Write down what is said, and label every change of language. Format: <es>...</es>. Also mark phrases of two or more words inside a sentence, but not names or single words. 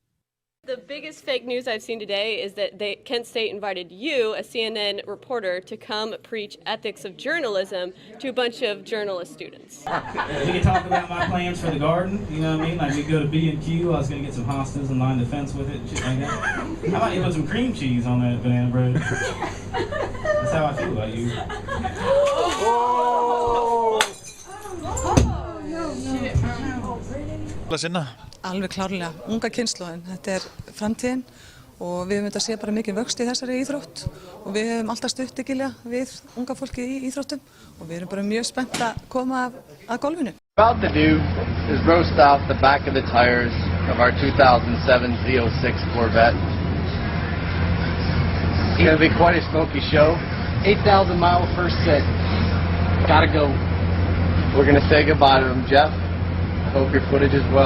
<en>The biggest fake news I've seen today is that Kent State invited you, a CNN reporter, to come preach ethics of journalism to a bunch of journalist students. We can talk about my plans for the garden, you know what I mean? Like we go to B&Q, I was going to get some hostas and line the fence with it and shit like that. How about you put some cream cheese on that banana bread? That's how I feel about you.</en> <is>Alveg klárlega, unga kynslóðin, þetta framtíðin og við höfum þetta sé bara mikið vöxt í þessari íþrótt og við höfum alltaf stutt við unga fólki í íþróttum og við erum bara mjög spennt að koma að golfinu.</is> <en>About to do is roast off the back of the tires of our 2007 Z06 Corvette. It's going to be quite a smoky show. 8,000 mile first set. Gotta go. We're going to say goodbye to him, Jeff. I hope your footage is well.</en>